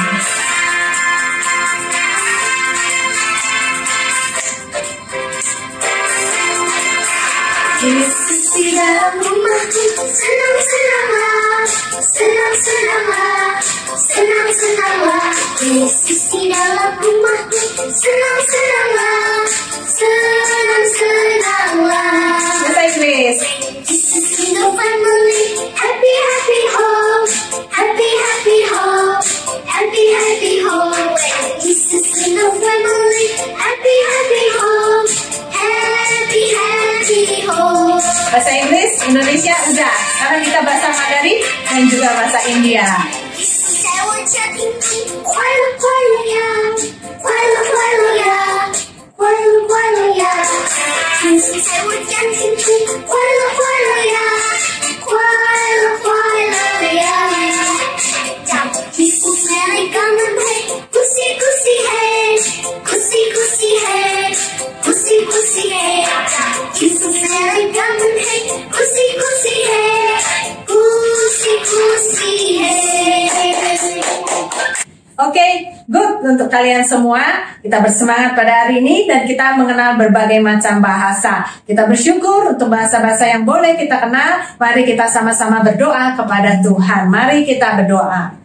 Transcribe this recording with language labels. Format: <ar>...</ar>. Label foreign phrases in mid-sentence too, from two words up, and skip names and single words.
<id>Yesus di dalam rumahku, senang-senanglah, senang-senanglah, senang-senanglah. Yesus di dalam rumahku, senang-senanglah, senang-senanglah. Bahasa Inggris.</id> <en>Jesus in the family, happy, happy home, happy, happy home, happy, happy home. Jesus in the family, happy, happy home, happy, happy home.</en> <id>Bahasa Inggris, Indonesia udah. Karena kita bahasa Mandarin dan juga bahasa India.</id> <zh>耶稣在我家庭里，快乐快乐呀，快乐快乐呀，快乐快乐呀。耶稣在我家庭里，快乐快乐呀，快乐快乐呀。耶稣在你家门口，</zh> <hi>खुशी खुशी है, खुशी खुशी है, खुशी खुशी है.</hi> <zh>耶稣在你家门口，</zh> <hi>खुशी खुशी है, खुशी खुशी है.</hi> <id>Oke, good untuk kalian semua. Kita bersemangat pada hari ini dan kita mengenal berbagai macam bahasa. Kita bersyukur untuk bahasa-bahasa yang boleh kita kenal. Mari kita sama-sama berdoa kepada Tuhan. Mari kita berdoa.</id>